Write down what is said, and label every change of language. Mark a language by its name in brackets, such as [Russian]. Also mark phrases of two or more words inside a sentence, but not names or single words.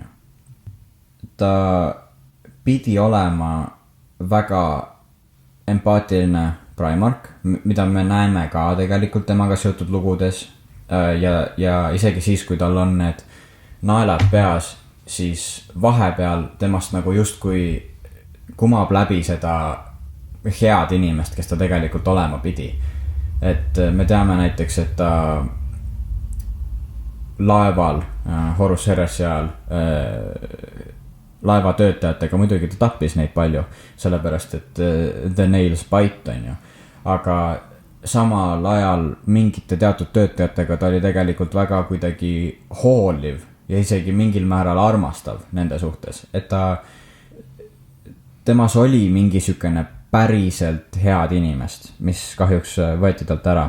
[Estonian] Ta pidi olema väga empaatiline Primark, mida me näeme ka tegelikult temaga seotud lugudes ja isegi siis, kui tal on need naelad peas, siis vahepeal temast nagu justkui kumab läbi seda head inimest, kes ta tegelikult olema pidi. Et me teame näiteks, et ta laeval, Horus Heressi ajal laeva töötajatega, muidugi ta tappis neid palju, sellepärast et [English] the nails bite, [Estonian] on ju. Aga samal ajal mingite teatud töötajatega ta oli tegelikult väga kuidagi hooliv ja isegi mingil määral armastav nende suhtes. Et temas oli mingi sükene päriselt head inimest, mis kahjuks võeti talt ära.